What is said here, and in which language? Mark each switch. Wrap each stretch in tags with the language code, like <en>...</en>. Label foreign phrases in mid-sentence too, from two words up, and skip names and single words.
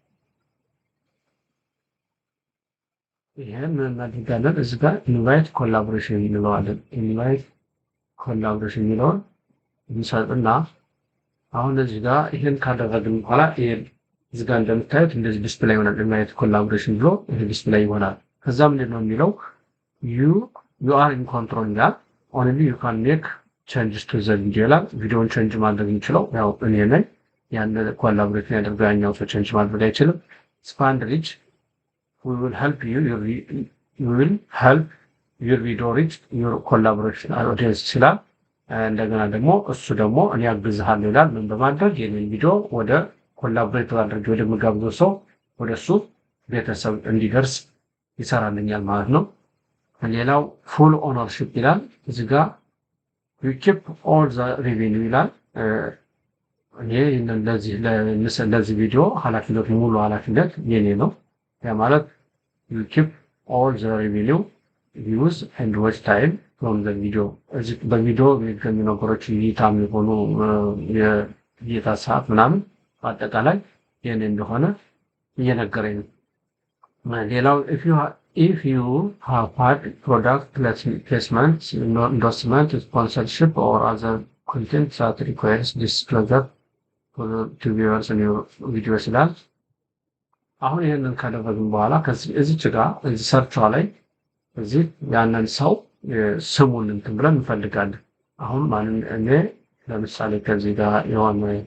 <am>ይሄን እናደርጋለን። እዚህ ጋር</am> <en>invite collaboration</en> <am>እንለዋለን።</am> <en>invite collaboration</en> <am>የሚለውን እንሰጥና አሁን እዚህ ጋር ይሄን ካደረግን በኋላ ይሄን እዚህ ጋር እንደምታዩት እንደዚህ ዲስፕሌይ ይሆናል።</am> <en>invite collaboration</en> <am>ብሎ ይሄ ዲስፕሌይ ይሆናል። ከዛ ምንድነው የሚለው</am> <en>you are in control</en> <am>ይላል።</am> <en>only you can make changes to the video</en> <am>ይላል። ቪዲዮውን ቼንጅ ማድረግ እንችለው ያው እኔ ነኝ። ያን ኮላቦሬት ያደርገው ያኛው ሰው ቼንጅ ማድረግ አይችልም።</am> <en>expand reach we will help your video reach your collaboration audience</en> <am>ይላል። እንደገና ደግሞ እሱ ደግሞ እኔ አግዝሃለሁ ይላል። ምን በማድረግ የኔን ቪዲዮ ወደ ኮላቦሬት አድርጌ ወደምጋብዘው ሰው ወደ እሱ ቤተሰብ እንዲደርስ ይሰራልኛል ማለት ነው። ሌላው</am> <en>full ownership</en> <am>ይላል። እዚህ ጋር</am> <en>you keep all the revenue</en> <am>ይላል። እኔ ለዚህ ቪዲዮ ኃላፊነት ሙሉ ኃላፊነት የኔ ነው። ያ ማለት ዩ</am> <en>keep all the revenue views and watch time from the video። እዚህ በቪዲዮ የሚገኙ ነገሮች እይታ የሚሆኑ</en> <am>የእይታ ሰዓት ምናምን በአጠቃላይ የኔ እንደሆነ እየነገረኝ ነው። ሌላው</am> <en>if you have had product placement, endorsement, sponsorship or other content that requires disclosure to viewers in your videos</en> <am>ይላል። አሁን ይህንን ካደረግን በኋላ እዚች ጋር እዚህ ሰርቿ ላይ እዚህ ያንን ሰው ስሙን እንትን ብለን እንፈልጋለን። አሁን ማንን እኔ ለምሳሌ ከዚህ ጋር የሆነ</am>